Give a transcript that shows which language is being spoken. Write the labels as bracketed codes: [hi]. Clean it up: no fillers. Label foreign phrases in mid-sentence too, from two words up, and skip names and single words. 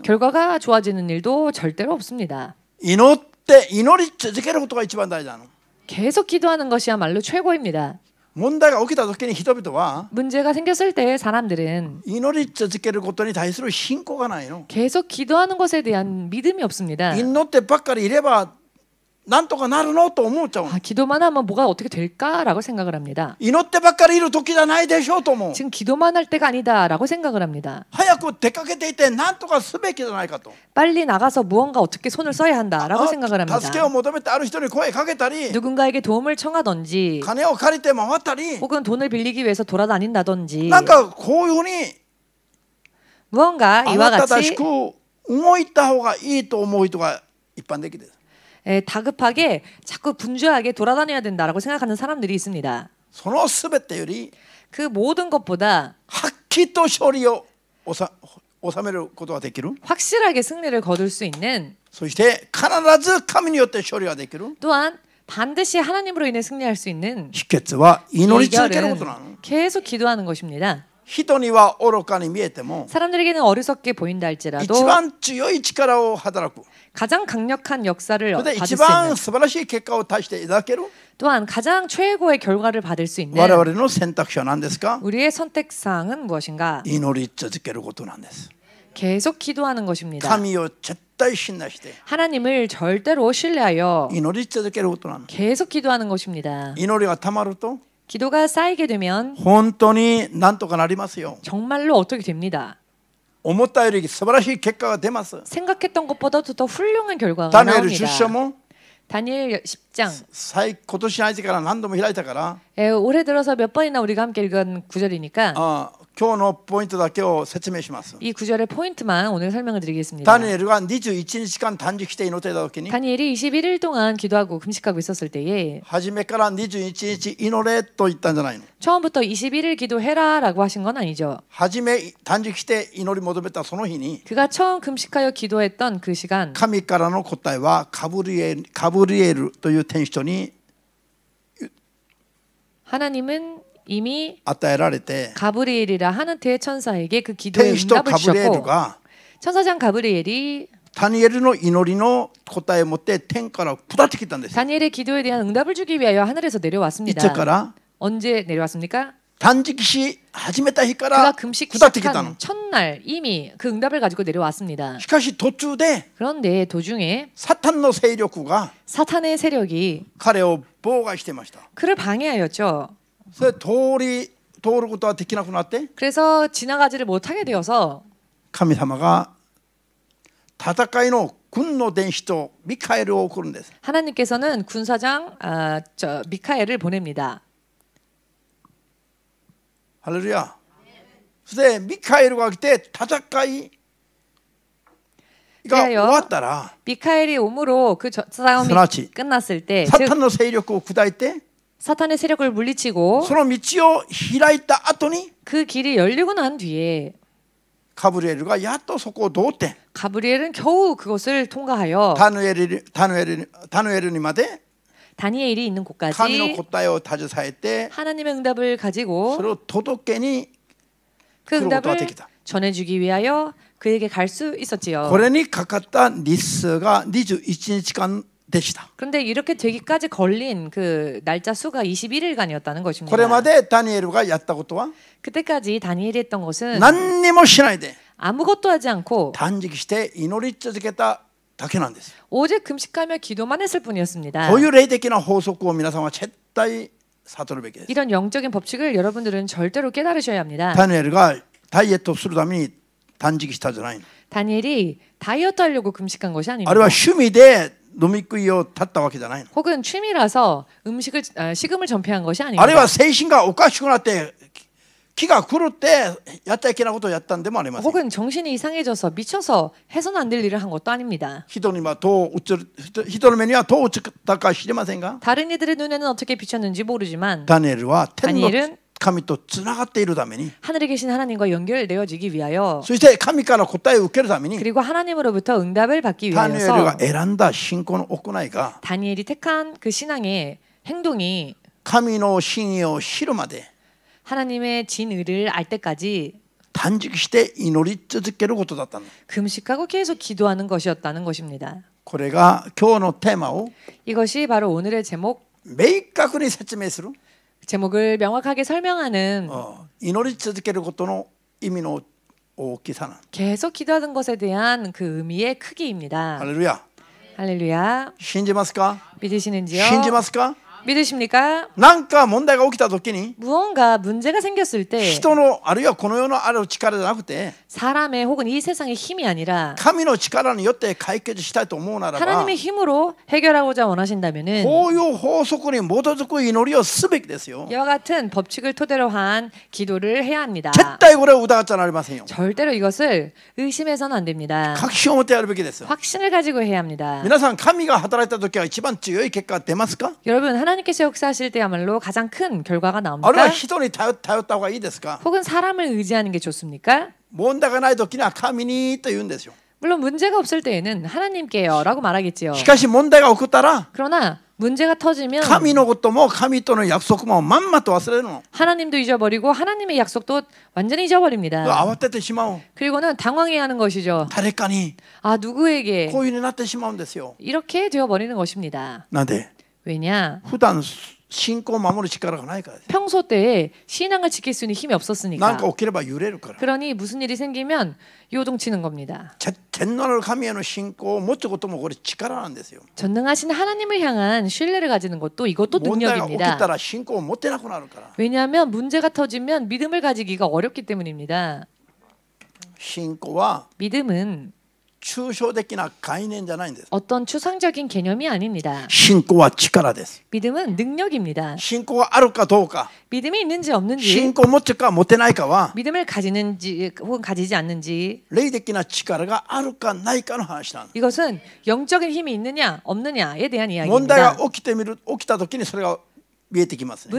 [ko] 결과가 좋아지는 일도 절대로 없습니다. [ja] 祈り続けることが一番大事なの。 [ko] 계속 기도하는 것이야말로 최고입니다. [ja] 問題が起きた時に人々は [ko] 문제가 생겼을 때 사람들은 [ja] 祈り続けることに対する信仰がないの。 [ko] 계속 기도하는 것에 대한 믿음이 없습니다. [ja] 祈ってばっかりいればなんとかなるのと思っちゃう。 [ko] 기도만 하면 뭐가 어떻게 될까라고 생각을 합니다. [ja] 祈ってばっかりいる時じゃないでしょうと思う。 [ko] 지금 기도만 할 때가 아니다라고 생각을 합니다. [ja] 早く出かけていてなんとかすべきじゃないかと。 [ko] 빨리 나가서 무언가 어떻게 손을 써야 한다라고 생각을 합니다. [ja] 助けを求めてある人に声かけたり [ko] 누군가에게 도움을 청하던지 [ja] 金を借りて回ったり [ko] 혹은 돈을 빌리기 위해서 돌아다닌다던지 [ja] なんかこういうふうに [ko] 무언가 [ja] あ [ko] 이와 [ja] なたたし [ko] 같이 [ja] く動いた方がいいと思う人が一般的です。 [ko] 다급하게 자꾸 분주하게 돌아다녀야 된다라고 생각하는 사람들이 있습니다. [ja] そのすべてより [ko] 그 모든 것보다 [ja] はっきりと勝利を収めることができる。 [ko] 확실하게 승리를 거둘 수 있는 [ja] そして必ず神によって勝利ができる。 [ko] 또한 반드시 하나님으로 인해 승리할 수 있는 [ja] 秘訣は祈り続けることなの。 [ko] 계속 기도하는 것입니다. [ja] 人には愚かに見えても [ko] 사람들에게는 어리석게 보인다 [ja] 一 [ko] 할지라도 [ja] 番強い力を働く。 [ko] 가장 강력한 역사를 [ja] それで [ko] 받을 [ja] 一 [ko] 수 있는 [ja] 番素晴らしい結果を出していただける。 [ko] 또한 가장 최고의 결과를 받을 수 있는 [ja] 我々の選択肢は何ですか？ [ko] 우리의 선택사항은 무엇인가? [ja] 祈り続けることなんです。 [ko] 계속 기도하는 것입니다. [ja] 神を絶対信頼して [ko] 하나님을 절대로 신뢰하여 [ja] 祈り続けることなの。 [ko] 계속 기도하는 것입니다. [ja] 祈りがたまると [ko] 기도가 쌓이게 되면 [ja] 本当になんとかなりますよ。 [ko] 정말로 어떻게 됩니다. [ja] 思ったより素晴らしい結果が出ます。 [ko] 생각했던 것보다도 더 훌륭한 결과가 [ja] ダニエル [ko] 나옵니다. [ja] 10章も [ko] 다니엘 10장 [ja] 今年の間から何度も開いたから [ko] 올해 들어서 몇 번이나 우리가 함께 읽은 구절이니까 [ja] 今日のポイントだけを説明します。 [ko] 이 구절의 포인트만 오늘 설명을 드리겠습니다. [ja] ダニエルが21日間断食して祈っていた時に [ko] 다니엘이 21일 동안 기도하고 금식하고 있었을 때에 [ja] 初めから21日祈れと言ったんじゃないの。 [ko] 처음부터 21일 기도해라라고 하신 건 아니죠. [ja] 初め断食して祈り求めたその日に [ko] 그가 처음 금식하여 기도했던 그 시간 [ja] 神からの答えはガブリエルという天使に [ko] 하나님은 이미 [ja] 与えられて [ko] 가브리엘이라 하는 대천사에게 그 기도의 [ja] 天使と [ko] 응답을 [ja] ガブリエル [ko] 주셨고 [ja] が [ko] 천사장 가브리엘이 [ja] ダニエルの祈りの答えを持って天から下ってきたんです。 [ko] 다니엘의 기도에 대한 응답을 주기 위하여 하늘에서 [ja] いつ [ko] 내려왔습니다. [ja] から [ko] 언제 내려왔습니까? [ja] 断食し始めた日か [ko] 그가 [ja] ら [ko] 금식 [ja] 下ってきたの。 [ko] 시작한 첫날 이미 그 응답을 가지고 내려왔습니다. [ja] しかし途中で [ko] 그런데 도중에 [ja] サタンの勢力が [ko] 사탄의 세력이 [ja] 彼を妨害してました。 [ko] 그를 방해하였죠. [ja] それ通ることはできなくなって [ko] 그래서 지나가지를 못하게 되어서 [ja] 神様が戦いの軍の伝使とミカエルを送るんです。 [ko] 하나님께서는 군사장 미카엘을 보냅니다. [ja] ハレルヤ。それでミカエルが来て戦いが終わったら [ko] 미카엘이 오므로 그 싸움이 그렇지. 끝났을 때 [ja] サ [ko] 즉 [ja] タンの勢力を砕いて [ko] 사탄의 세력을 물리치고 [ja] その道を開いた後に [ko] 그 길이 열리고 난 뒤에 [ja] ガブリエルがやっとそこを通って [ko] 가브리엘은 겨우 그것을 통과하여 [ja] タヌエルにまで [ko] 다니엘이 있는 [ja] 神の [ko] 곳까지 [ja] 答えを携えて [ko] 하나님의 응답을 [ja] そ [ko] 가지고 [ja] れを届けに [ko] 그 [ja] 来ることが [ko] 응답을 [ja] できた。 [ko] 전해주기 위하여 그에게 갈 수 있었지요. [ja] これにかかった日数が21日間でした。 [ko] 그런데 이렇게 되기까지 걸린 그 날짜 수가 21일간이었다는 것입니다. [ja] これまでダニエルがやったことは [ko] 그때까지 다니엘이 했던 것은 [ja] 何にもしないで [ko] 아무것도 하지 않고 [ja] 断食して祈り続けただけなんです。 [ko] 오직 금식하며 기도만 했을 뿐이었습니다. [ja] こういう霊的な法則を皆さんは絶対悟るべきです。 [ko] 이런 영적인 법칙을 여러분들은 절대로 깨달으셔야 합니다. [ja] ダニエルがダイエットするために断食したじゃないの。 [ko] 다니엘이 다이어트 하려고 금식한 것이 [ja] あ [ko] 아닙니다. [ja] れは趣味で飲み食いを断ったわけじゃないの。 [ko] 혹은 취미라서 식음을 전폐한 것이 [ja] あれ [ko] 아닙니다. [ja] は精神がおかしくなって気が狂ってやっちゃいけないことをやったんでもありません。 [ko] 혹은 정신이 이상해져서 미쳐서 해서는 안 될 일을 한 것도 아닙니다. [ja] 人にはどう映る、人の目にはどう映ったか知りませんが、 [ko] 다른 이들의 눈에는 어떻게 비쳤는지 모르지만 [ja] ダニエルは天の [ko] 다니엘은 [ja] 神とつながっているために、 [ko] 하늘에 계신 하나님과 연결되어지기 위하여 [ja] そして神から答えを受けるために、 [ko] 그리고 하나님으로부터 응답을 받기 [ja] ダニエルが [ko] 위하여서 [ja] 選んだ信仰の行いが [ko] 다니엘이 택한 그 신앙의 행동이 [ja] 神の真意を知るまで [ko] 하나님의 진의를 알 때까지 [ja] 断食して祈り続けることだったの。 [ko] 금식하고 계속 기도하는 것이었다는 것입니다. [ja] これが今日のテーマを [ko] 이것이 바로 오늘의 제목, [ja] 明確に説明する、 [ko] 제목을 명확하게 설명하는 [ja] 祈り続けることの意味の大きさな。 [ko] 계속 기도하는 것에 대한 그 의미의 크기입니다. [ja] ハレルヤ。 [ko] 할렐루야. [ja] 信じますか？ [ko] 믿으시는지요? [ja] 信じますか？ [ko] 믿으십니까? [ja] なんか問題が起きた時に [ko] 무언가 문제가 생겼을 때 [ja] 人のあるいはこの世のある力じゃなくて [ko] 사람의 혹은 이 세상의 힘이 아니라 [ja] 神の力によって解決したいと思うならば [ko] 하나님의 힘으로 해결하고자 원하신다면은 [ja] こういう法則に基づく祈りをすべきですよ。 [ko] 이와 같은 법칙을 토대로 한 기도를 해야 합니다. [ja] 絶対これを疑っちゃなりませんよ。 [ko] 절대로 이것을 의심해서는 안 됩니다. [ja] 確信を持ってやるべきですよ。 [ko] 확신을 가지고 해야 합니다. [ja] 皆さん神が働いた時は一番強い結果が出ますか？ [ko] 여러분 하나님께서 역사하실 때야말로 가장 큰 결과가 [ja] あるいは [ko] 나옵니까? [ja] 人に頼った方がいいですか？ [ko] 혹은 사람을 의지하는 게 좋습니까? [ja] 問題がない時には神にと言うんですよ。 [ko] 물론 문제가 없을 때에는 하나님께요 라고 말하겠지요. [ja] しかし問題が起こったら [ko] 그러나 문제가 터지면 [ja] 神のことも神との約束もまんまと忘れるの。 [ko] 하나님도 잊어버리고 하나님의 약속도 완전히 잊어버립니다. [ja] 慌ててしまう。 [ko] 그리고는 당황해하는 것이죠. [ja] 誰かに [ko] 아 누구에게 [ja] こういうふうになってしまうんですよ。 [ko] 이렇게 되어버리는 것입니다. [ja] なんで [ko] 왜냐? [ja] 普段信仰を守る力がないからです。 [ko] 평소 때에 신앙을 지킬 수 있는 힘이 [ja] なん [ko] 없었으니까. [ja] か起きれば揺れるから。 [ko] 그러니 무슨 일이 생기면 요동치는 겁니다. [ja] 天のある神への信仰を持つこともこれ力なんですよ。 [ko] 전능하신 하나님을 향한 신뢰를 가지는 것도 이것도 [ja] 問題が起きた [ko] 능력입니다. [ja] ら信仰を持てなくなるから。 [ko] 왜냐하면 문제가 터지면 믿음을 가지기가 어렵기 때문입니다. [ja] 信仰は [ko] 믿음은 [ja] 抽象的な概念じゃないんです。 [ko] 어떤 추상적인 개념이 아닙니다. [ja] 信仰は力です。 [ko] 믿음은 능력입니다. [ja] 信仰があるかどうか、 [ko] 믿음이 있는지 없는지, [ja] 信仰を持つか持てないかは [ko] 믿음을 가지는지 혹은 가지지 않는지, [ja] 霊的な力があるかないかの話なんです。 [ko] 이것은 영적인 힘이 있느냐 없느냐에 대한 [ja] 問題が [ko] 이야기입니다. [ja] 起きた時にそれが見えてきますね。